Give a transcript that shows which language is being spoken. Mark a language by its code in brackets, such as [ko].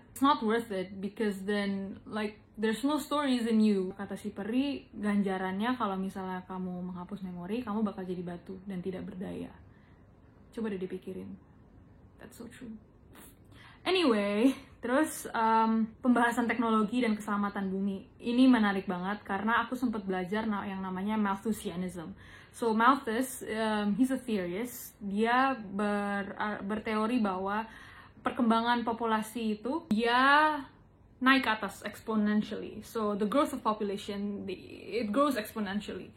[en] It's not worth it, because then like there's no stories in you. [id] Kata si peri, ganjarannya kalau misalnya kamu menghapus memori, kamu bakal jadi batu dan tidak berdaya. Coba deh dipikirin. [en] That's so true. [id] Anyway, terus pembahasan teknologi dan keselamatan bumi. Ini menarik banget karena aku sempat belajar yang namanya Malthusianism. [en] So Malthus, he's a theorist. [id] Dia berteori bahwa perkembangan populasi itu dia naik ke atas exponentially. [en] So the growth of population, it grows exponentially.